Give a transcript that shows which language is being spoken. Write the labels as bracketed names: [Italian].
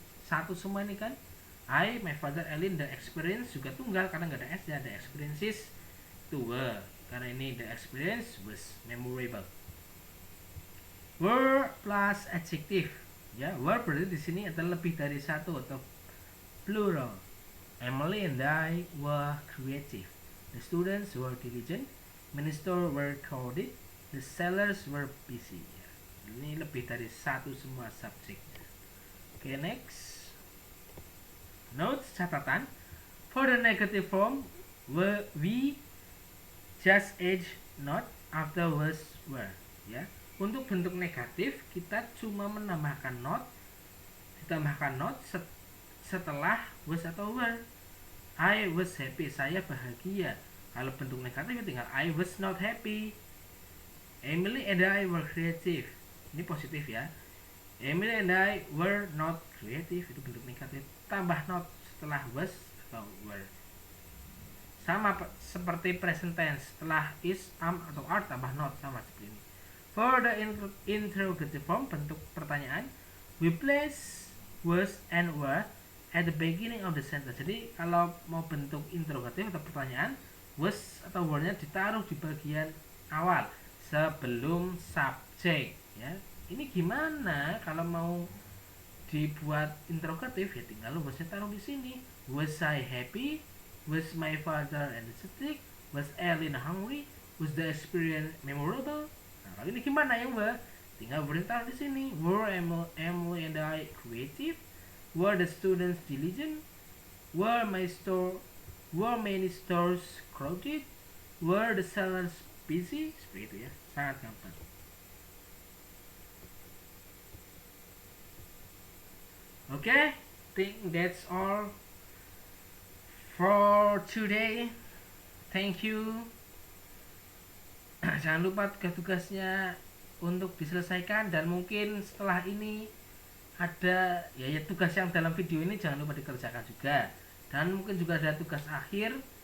[Indonesian] Satu semua ini kan. [English] I, my father, Ellen, the experience [Indonesian] juga tunggal karena nggak ada s ya. [English] The experiences [Indonesian] itu [English] were. [Indonesian] Karena ini [English] the experience was memorable. Were plus adjective [Indonesian] ya. Were berarti di sini adalah lebih dari satu atau plural. [English] Emily and I were creative. The students were diligent. Ministers were crowded. The sellers were busy. Ya. [Indonesian] Ini lebih dari satu semua subjeknya. [English] Okay, next. Notes, [Indonesian] catatan. [English] For the negative form, we just add not after was were. [Indonesian] Ya. Untuk bentuk negatif, kita cuma menambahkan not, ditambahkan not setelah was atau were. [English] I was happy, [Indonesian] saya bahagia. Kalau bentuk negatif tinggal [English] I was not happy. Emily and I were creative. [Indonesian] Ini positif ya. [English] Emily and I were not creative, [Indonesian] itu bentuk negatif. Tambah not setelah was atau were. Sama seperti present tense, setelah is, am atau are tambah not, sama seperti ini. [English] For the interrogative form, [Indonesian] bentuk pertanyaan, [English] we place was and were at the beginning of the sentence. [Indonesian] Jadi kalau mau bentuk interrogatif atau pertanyaan, was atau were-nya ditaruh di bagian awal sebelum subjek ya. Ini gimana kalau mau dibuat interrogatif ya, tinggal was-nya taruh di sini. [English] Was I happy? Was my father energetic? Was Ellen hungry? Was the experience memorable? [Indonesian] Nah, kali ini gimana ya Mbak? Tinggal beritahu di sini. [English] Were Emily and I creative? Were the students diligent? Were many stores crowded? Were the sellers busy? [Indonesian] Seperti itu ya, sangat gampang. [English] Okay, think that's all for today. Thank you. [Indonesian] Jangan lupa tugas-tugasnya untuk diselesaikan, dan mungkin setelah ini ada ya tugas yang dalam video ini jangan lupa dikerjakan juga, dan mungkin juga ada tugas akhir.